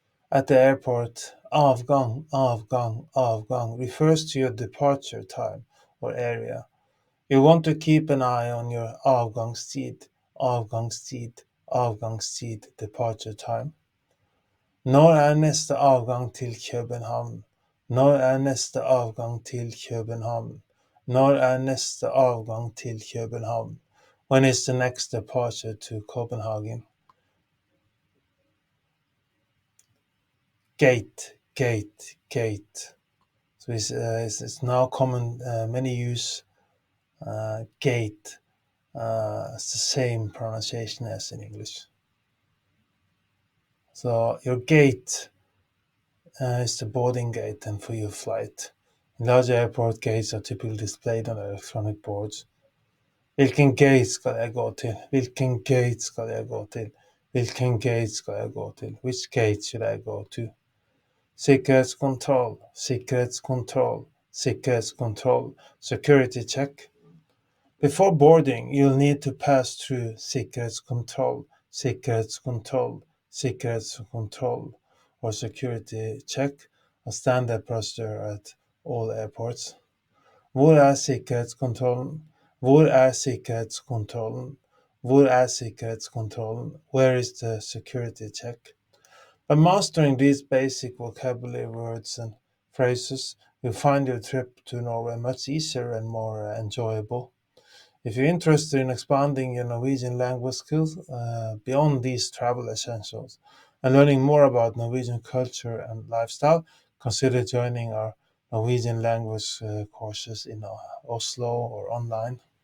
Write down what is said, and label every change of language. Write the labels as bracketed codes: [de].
[en] At the airport, avgang, avgang, avgang refers to your departure time or area. You want to keep an eye on your avgangstid, avgangstid, avgangstid, departure time. [no] Når er neste avgang til København? Når er neste avgang til København? Når er neste avgang til København? [en] When is the next departure to Copenhagen? Gate, gate, gate. So it's now common, many use gate. It's the same pronunciation as in English. So your gate is the boarding gate and for your flight. In large airport, gates are typically displayed on electronic boards. [no] Hvilken gate skal jeg gå til? Hvilken gate skal jeg gå til? Hvilken gate skal jeg gå til? [en] Which gate should I go to? Sikkerhetskontroll, sikkerhetskontroll, sikkerhetskontroll, security check. Before boarding, you'll need to pass through sikkerhetskontroll, sikkerhetskontroll, sikkerhetskontroll, or security check, a standard procedure at all airports. [no] Hvor er sikkerhetskontrollen? Hvor er sikkerhetskontrollen? Hvor er sikkerhetskontrollen? [en] Where is the security check? By mastering these basic vocabulary words and phrases, you'll find your trip to Norway much easier and more enjoyable. If you're interested in expanding your Norwegian language skills beyond these travel essentials and learning more about Norwegian culture and lifestyle, consider joining our Norwegian language courses in Oslo or online.